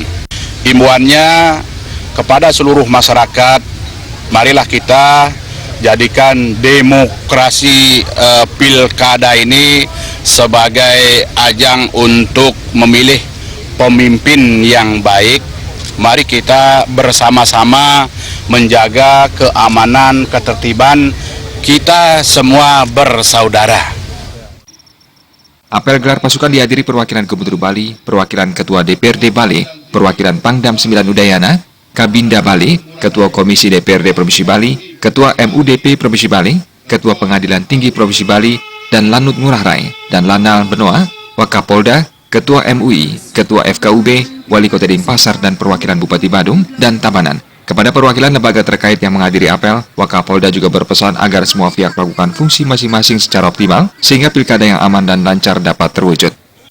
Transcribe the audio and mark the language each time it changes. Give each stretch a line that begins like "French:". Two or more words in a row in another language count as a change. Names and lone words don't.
Indonesian: Himbauannya kepada seluruh masyarakat, marilah kita jadikan demokrasi pilkada ini sebagai ajang untuk memilih pemimpin yang baik. Mari kita bersama-sama menjaga keamanan, ketertiban, kita semua bersaudara. Apel gelar pasukan dihadiri perwakilan Gubernur Bali, perwakilan Ketua DPRD Bali, perwakilan Pangdam 9 Udayana, Kabinda Bali, Ketua Komisi DPRD Provinsi Bali, Ketua MUDP Provinsi Bali, Ketua Pengadilan Tinggi Provinsi Bali, dan Lanut Ngurah Rai, dan Lanal Benoa, Wakapolda, Ketua MUI, Ketua FKUB, Wali Kota Denpasar, dan perwakilan Bupati Badung dan Tabanan. Kepada perwakilan lembaga terkait yang menghadiri apel, Wakapolda juga berpesan agar semua pihak melakukan fungsi masing-masing secara optimal, sehingga pilkada yang aman dan lancar dapat terwujud.